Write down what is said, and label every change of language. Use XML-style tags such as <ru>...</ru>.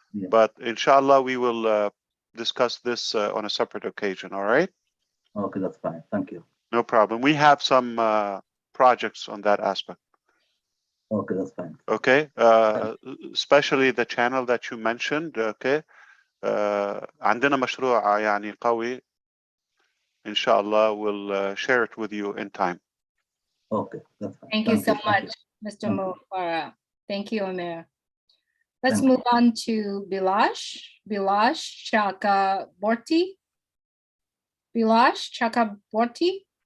<en>But inshallah, we will discuss this on a separate occasion. All right? Okay, that's fine. Thank you. No problem. We have some projects on that aspect. Okay, that's fine. Okay, especially the channel that you mentioned.</en> <ar>Okay, عندنا مشروع يعني قوي.</ar> <en>إن شاء الله we'll share it with you in time. Okay, that's fine. Thank you so much, Mr. Mufareh. Thank you, Omer. Let's move on to Bilash Chakraborty. Bilash Chakraborty.</en>